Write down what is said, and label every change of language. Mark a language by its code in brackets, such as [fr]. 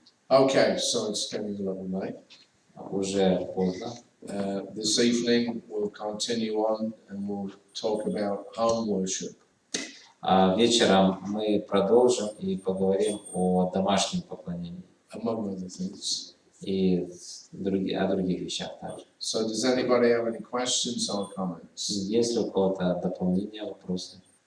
[en] Okay, so it's getting a little late. [ru] Уже поздно. [en] This evening we'll continue on and we'll talk about home worship. [ru] Вечером мы продолжим и поговорим о домашнем поклонении. [en] Among other things. [ru] И о других вещах также. [en] So does anybody have any questions or comments? [ru] Есть ли у кого-то дополнения, вопросы?